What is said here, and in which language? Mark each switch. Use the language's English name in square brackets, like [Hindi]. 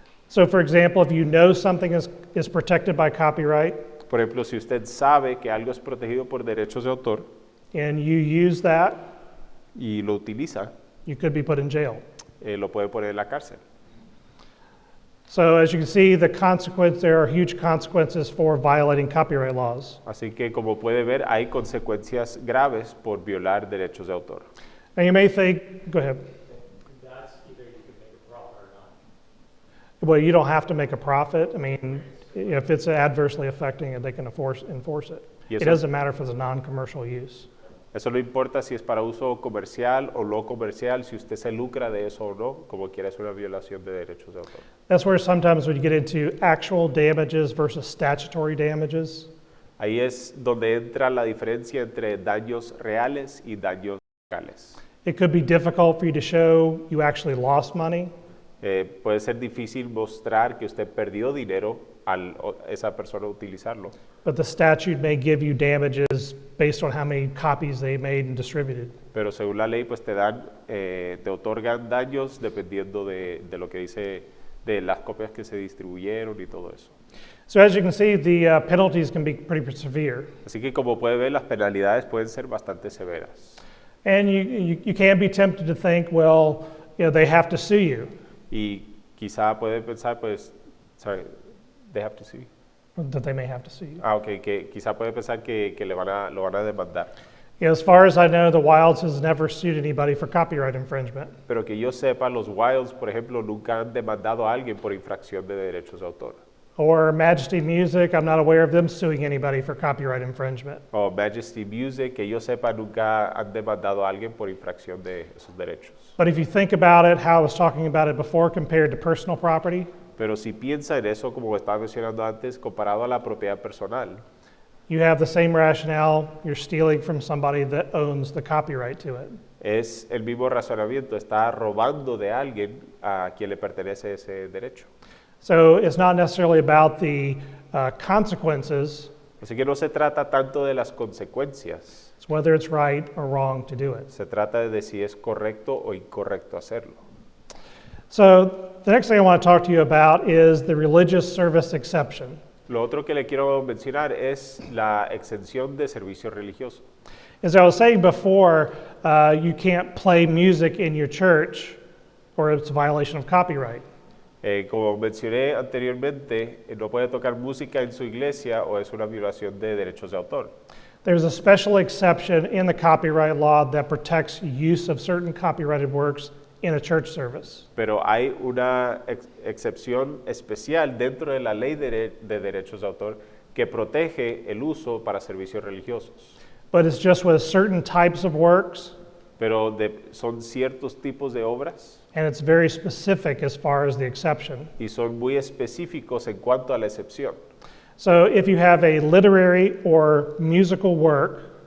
[English] So for example, if you know something is protected by copyright [Spanish] Por ejemplo, si usted sabe que algo es protegido por derechos de autor [English] and you use that, [Spanish] y lo utiliza, [English] you could be put in jail. [Spanish] lo puede poner en la cárcel. [English] So as you can see, there are huge consequences for violating copyright laws. [Spanish] Así que como puede ver, hay consecuencias graves por violar derechos de autor. [English] Now you may think, go ahead. That's either you can make a profit or not. Well, you don't have to make a profit. I mean, if it's adversely affecting it, they can enforce it. Yes, It doesn't matter for the non-commercial use. [Spanish] Eso no importa si es para uso comercial o no comercial, si usted se lucra de eso o no, como quiera es una violación de derechos de autor. [English] That's where sometimes when you get into actual damages versus statutory damages, [Spanish] Ahí es donde entra la diferencia entre daños reales y daños legales. [English] it could be difficult for you to show you actually lost money. [Spanish] Puede ser difícil mostrar que usted perdió dinero al esa persona utilizarlo, [English] But the statute may give you damages based on how many copies they made and distributed. [Spanish] pero según la ley pues te otorgan daños dependiendo de lo que dice, de las copias que se distribuyeron y todo eso. [English] So as you can see, the penalties can be pretty severe. [Spanish] Así que como puede ver, las penalidades pueden ser bastante severas. [English] And you can be tempted to think, well, they have to sue you. [Spanish] Y quizá puede pensar, pues, [English] they have to sue. That they may have to sue you. [Spanish] Ok, que quizá puede pensar que lo van a demandar. [English] As far as I know, the Wilds has never sued anybody for copyright infringement. [Spanish] Pero que yo sepa, los Wilds, por ejemplo, nunca han demandado a alguien por infracción de derechos de autor. [English] Or Majesty Music, I'm not aware of them suing anybody for copyright infringement. [Spanish] O Majesty Music, que yo sepa, nunca han demandado a alguien por infracción de esos derechos. [English] But if you think about it, how I was talking about it before compared to personal property, [Spanish] Pero si piensa en eso, como estaba mencionando antes, comparado a la propiedad personal, [English] you have the same rationale. You're stealing from somebody that owns the copyright to it. [Spanish] Es el mismo razonamiento, está robando de alguien a quien le pertenece ese derecho. [English] So it's not necessarily about the consequences. [Spanish] Así que no se trata tanto de las consecuencias, [English] It's whether it's right or wrong to do it. [Spanish] se trata de si es correcto o incorrecto hacerlo. [English] So the next thing I want to talk to you about is the religious service exception. [Spanish] Lo otro que le quiero mencionar es la exención de servicio religioso. [English] As I was saying before, you can't play music in your church or it's a violation of copyright. [Spanish] Como mencioné anteriormente, no puede tocar música en su iglesia o es una violación de derechos de autor. [English] There's a special exception in the copyright law that protects use of certain copyrighted works in a church service. [Spanish] Pero hay una excepción especial dentro de la ley de derechos de autor que protege el uso para servicios religiosos. [English] But it's just with certain types of works, [Spanish] Pero son ciertos tipos de obras [English] and it's very specific as far as the exception. [Spanish] y son muy específicos en cuanto a la excepción. [English] So if you have a literary or musical work